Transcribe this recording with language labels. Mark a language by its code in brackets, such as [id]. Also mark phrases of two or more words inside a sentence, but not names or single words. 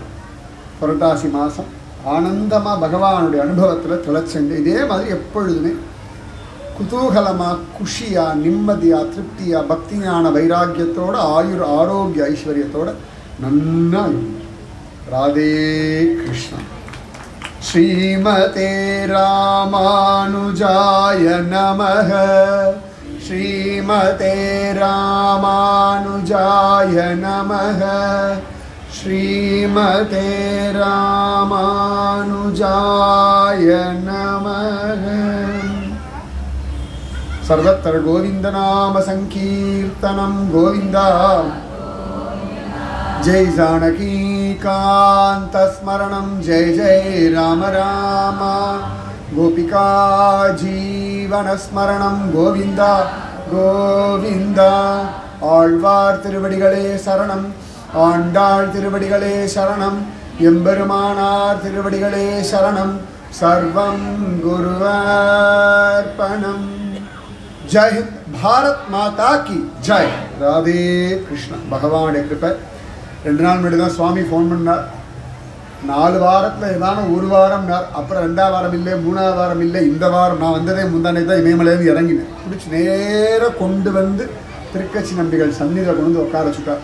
[ta] புரட்டாசி மாதம் ஆனந்தமாக பகவானுடைய அனுபவத்தில் திளைச்சண்டு இதே மாதிரி எப்பொழுதுமே குதூகலமாக குஷியாக நிம்மதியாக திருப்தியாக பக்தியான வைராக்கியத்தோட ஆயுர் ஆரோக்கிய ஐஸ்வர்யத்தோட நன்னா இருக்கும். ராதே கிருஷ்ணா. [sa] श्रीमते रामानुजाय नमः. श्रीमते रामानुजाय नमः. श्रीमते रामानुजाय नमः. सर्वत्र गोविंदनाम संकीर्तनम गोविंदा. जय जानकी कांत स्मरणम जय जय राम राम. गोपिका जीवन स्मरणम गोविंदा गोविंदा. [ta] ஆழ்வார் திருவடிகளே சரணம், ஆண்டாள் திருவடிகளே சரணம், எம்பெருமானார் திருவடிகளே சரணம். [sa] सर्वं गुरुवार्पणम्. [hi] जय हिंद. भारत माता की जय. राधे कृष्ण. [ta] பகவானுடைய கிருபை. 2 நாள் முன்னாடி தான் சுவாமி ஃபோன் பண்ணார். 4 வாரத்தில் ஏதான ஒரு வாரம்னார். அப்புறம் 2ஆம் வாரம் இல்லை, 3ஆம் வாரம் இல்லை, இந்த வாரம் நான் வந்ததே முந்தானே தான் இமயமலையிலேருந்து இறங்கினேன். பிடிச்சி நேராக கொண்டு வந்து திருக்கச்சி நம்பிகள் சந்நிதியில் கொண்டு வந்து உட்கார வச்சுட்டார்.